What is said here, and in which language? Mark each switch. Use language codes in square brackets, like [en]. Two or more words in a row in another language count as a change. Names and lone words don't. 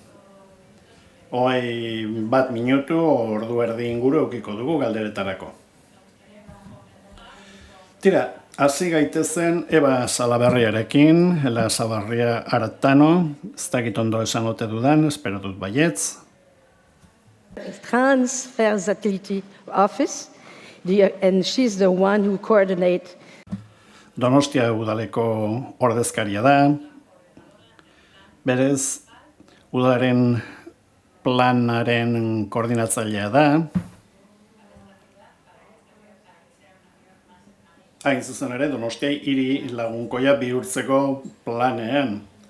[eu] 1 minutu, ordu erdi inguru eukiko dugu galderetarako. Tira, hasi gaitezen Eba Salaberriarekin, Ela Salaberria Artano, ez dakit ondo esan ote dudan, espero dut baietz. [en] Transfertility Office, and she's the one who coordinates. [eu] Donostia udaleko ordezkaria da. Berez, udaren planaren koordinatzailea da. Hain zuzen ere, Donostia hiri lagunkoia bihurtzeko planean.